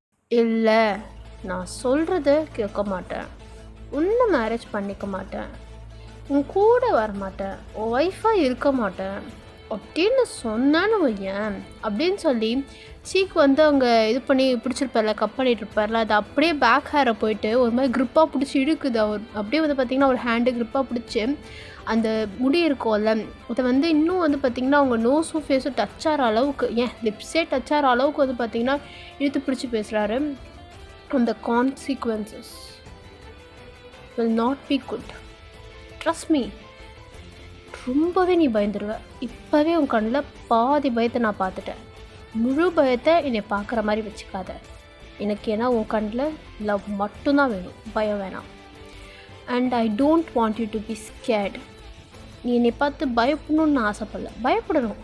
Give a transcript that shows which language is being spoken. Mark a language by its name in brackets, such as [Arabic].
[Tamil] இல்லை, நான் சொல்கிறத கேட்க மாட்டேன், உன்னை மேரேஜ் பண்ணிக்க மாட்டேன், உன் கூட வரமாட்டேன், உன் ஒய்ஃபாக இருக்க மாட்டேன் அப்படின்னு சொன்னான்னு வையேன் அப்படின்னு சொல்லி சீக்கு வந்து அவங்க இது பண்ணி பிடிச்சிருப்பார்ல, கப் பண்ணிட்டு இருப்பார்ல, அது அப்படியே பேக் ஹேரை போயிட்டு ஒரு மாதிரி க்ரிப்பாக பிடிச்சி இழுக்குது. அவர் அப்படியே வந்து பார்த்திங்கன்னா ஒரு ஹேண்டு க்ரிப்பாக பிடிச்சி அந்த முடி இருக்கும்ல அதை வந்து இன்னும் வந்து பார்த்திங்கன்னா அவங்க நோஸும் ஃபேஸும் டச் ஆகிற அளவுக்கு, ஏன் லிப்ஸே டச் ஆகிற அளவுக்கு வந்து பார்த்திங்கன்னா இழுத்து பிடிச்சி பேசுகிறாரு. [English] அந்த consequences will not be good, trust me. [Tamil] ரொம்பவே நீ பயந்துருவ. இப்போவே உன் கண்ணில் பாதி பயத்தை நான் பார்த்துட்டேன். முழு பயத்தை என்னை பார்க்குற மாதிரி வச்சுக்காத. எனக்கு ஏன்னா உன் கண்ணில் லவ் மட்டும்தான் வேணும், பயம் வேணாம். [English] And I don't want you to be scared. [Tamil] நீ என்னை பார்த்து பயப்படணும்னு நான் ஆசைப்படல, பயப்படணும்.